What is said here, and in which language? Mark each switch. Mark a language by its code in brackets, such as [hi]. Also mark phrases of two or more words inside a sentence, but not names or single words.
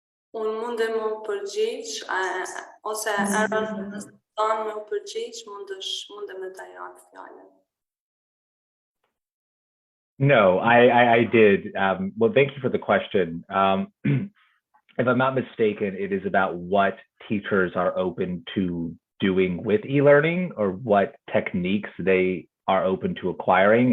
[sq] Unë mundem më përgjigj, ose Aaron nëstan më përgjigj, mundem me ta japë fjallën. [en] No, I did. Well, thank you for the question. If I'm not mistaken, it is about what teachers are open to doing with e-learning or what techniques they are open to acquiring.